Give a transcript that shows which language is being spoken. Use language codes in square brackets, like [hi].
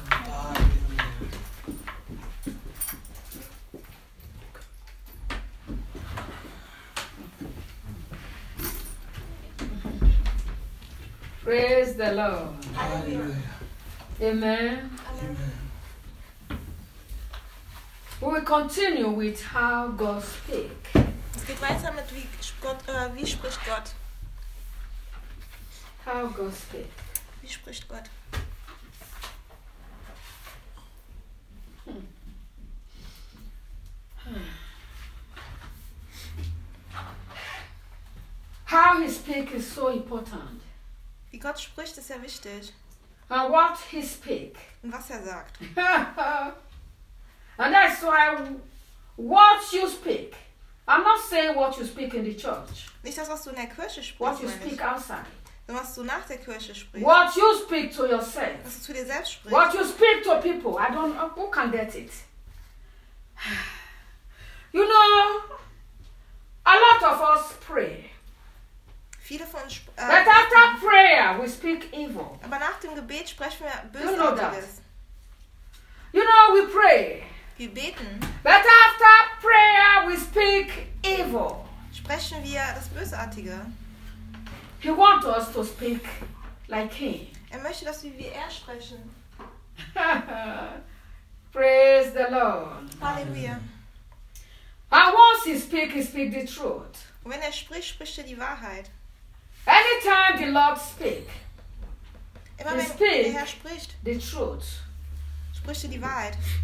[en] Hallelujah. Praise the Lord. Hallelujah. Amen. Hallelujah. We will continue with how God speaks. [de] Es geht weiter mit wie spricht Gott? [en] How God speak. [de] Wie spricht Gott? [en] How he speak is so important. [de] Wie Gott spricht ist sehr wichtig. [en] And what he speak. [de] Und was er sagt. [en] And that's why what you speak. I'm not saying what you speak in the church. [de] Nicht das, was du in der Kirche sprichst. [en] What you speak outside. [de] Sondern was du nach der Kirche sprichst. [en] What you speak to yourself. [de] Was du zu dir selbst sprichst. [en] What you speak to people. I don't know. Who can get it? You know, a lot of us pray. [de] Viele von uns [en] But after prayer, we speak evil. [de] Aber nach dem Gebet sprechen wir böse. [en] You know that. You know, we pray. [de] Wir beten. [en] But after prayer we speak evil. [de] Sprechen wir das Bösartige. [en] He wants us to speak like him. [de] Er möchte, dass wir wie er sprechen. [en] Praise the Lord. Hallelujah. And once he speak the truth. [de] Und wenn er spricht, spricht er die Wahrheit. [en] Anytime the Lord speak. [de] Immer wenn der Herr spricht, [en] the truth. [de] Spricht er die Wahrheit.